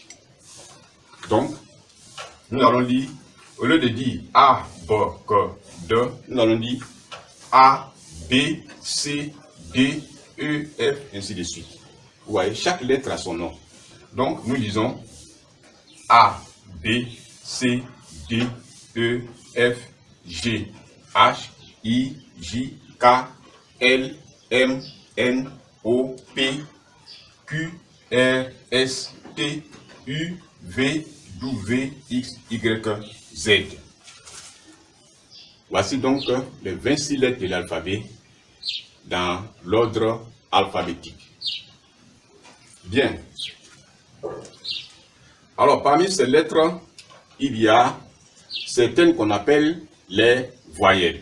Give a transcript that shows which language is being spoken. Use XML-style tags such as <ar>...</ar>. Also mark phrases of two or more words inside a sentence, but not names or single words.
<fr>Donc, nous allons lire, au lieu de dire A, B, K, D, nous allons dire A, B, C, D, E, F, ainsi de suite. Vous voyez, chaque lettre a son nom. Donc, nous lisons A, B, C, D, E, F, G, H, I, J, K, L, M, N, O, P, Q, R, S, T, U, V, W, X, Y, Z. Voici donc les 26 lettres de l'alphabet dans l'ordre alphabétique. Bien. Alors, parmi ces lettres, il y a certaines qu'on appelle les voyelles.</fr>